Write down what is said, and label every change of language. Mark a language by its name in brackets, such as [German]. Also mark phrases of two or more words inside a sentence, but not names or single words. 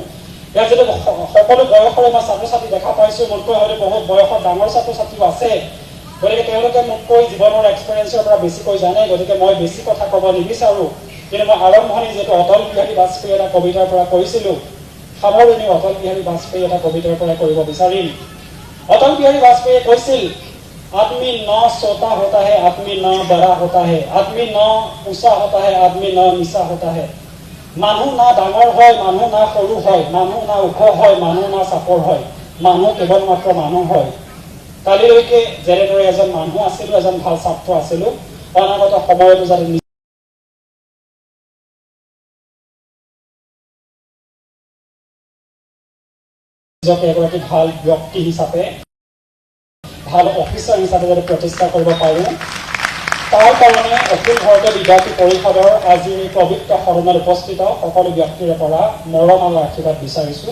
[Assamese] ইয়াত যদি সকলো বয়সৰে মই ছাত্ৰ ছাত্ৰী দেখা পাইছোঁ, মোতকৈ হয়তো বহুত বয়সত ডাঙৰ ছাত্ৰ ছাত্ৰীও আছে, গতিকে তেওঁলোকে মোতকৈ জীৱনৰ এক্সপিৰিয়েঞ্চৰ পৰা বেছিকৈ জানে, গতিকে মই বেছি কথা ক'ব নিবিচাৰোঁ। কিন্তু মই আৰম্ভণি যিহেতু অটল বিহাৰী বাজপেয়ী এটা কবিতাৰ পৰা কৰিছিলোঁ, সামৰণি অটল বিহাৰী বাজপেয়ী এটা কবিতাৰ পৰা কৰিব বিচাৰিম। অটল বিহাৰী বাজপেয়ীয়ে কৈছিল, [Hindi] आदमी न सोता होता है, आदमी न बड़ा होता है, आदमी न ऊंचा होता है, आदमी न नीचा होता है। [Assamese] মানুহ না ডাঙৰ হয়, মানুহ না সৰু হয়, মানুহ না ওখ হয়, মানুহ না চাপৰ হয়, মানুহ কেৱল মাত্ৰ মানুহ হয়। কালিলৈকে যেনেদৰে এজন মানুহ আছিলো, এজন ভাল ছাত্ৰ আছিলো, অনাগত সময়তো যাতে নিজকে এগৰাকী ভাল ব্যক্তি হিচাপে, ভাল অফিচাৰ হিচাপে যাতে প্ৰতিষ্ঠা কৰিব পাৰোঁ, তাৰ কাৰণে অখিল ভাৰতীয় বিদ্যাৰ্থী পৰিষদৰ আজি পবিত্ৰ সদনত উপস্থিত সকলো ব্যক্তিৰে পৰা মৰম আৰু আশীৰ্বাদ বিচাৰিছোঁ।